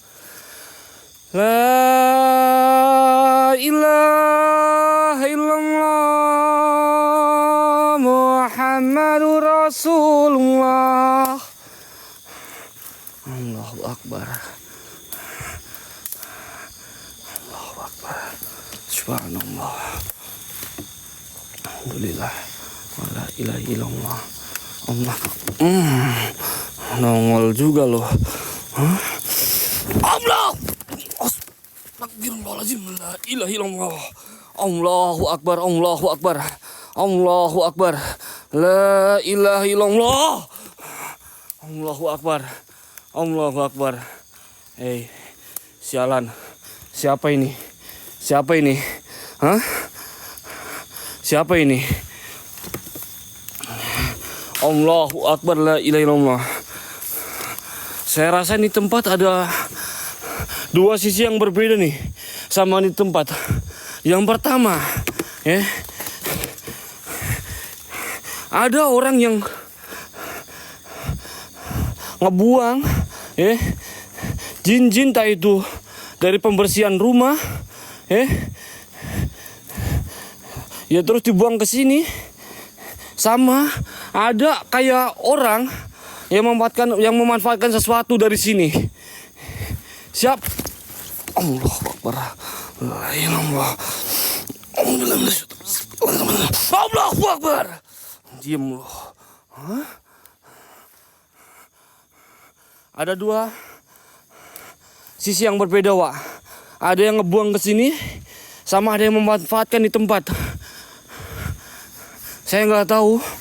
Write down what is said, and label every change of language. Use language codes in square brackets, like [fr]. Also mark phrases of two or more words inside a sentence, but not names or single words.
[ar] لا إله إلا الله محمد رسول الله. الله أكبر. الله أكبر. سبحان الله. الحمد لله. ولا إله إلا الله. [id] Allah. Nongol juga loh. Allah. [ar] أستغفر الله العظيم. لا إله إلا الله. الله أكبر. الله أكبر. الله أكبر. لا إله إلا الله. الله أكبر. الله أكبر. [id] Sialan. Siapa ini? Siapa ini? Hah? Siapa ini? [ar] الله أكبر، لا إله إلا الله. [id] Saya rasa ini tempat ada dua sisi yang berbeda nih sama di tempat. Yang pertama, ya, ada orang yang ngebuang, ya, jin-jin tak itu dari pembersihan rumah, ya. Ya terus dibuang ke sini. Sama ada kayak orang yang memanfaatkan sesuatu dari sini. Siap? [ar] الله أكبر. لا إله إلا الله. الله أكبر. [id] Diam loh. Hah? Ada dua sisi yang berbeda, Wak. Ada yang ngebuang ke sini, sama ada yang memanfaatkan di tempat. Saya nggak tahu.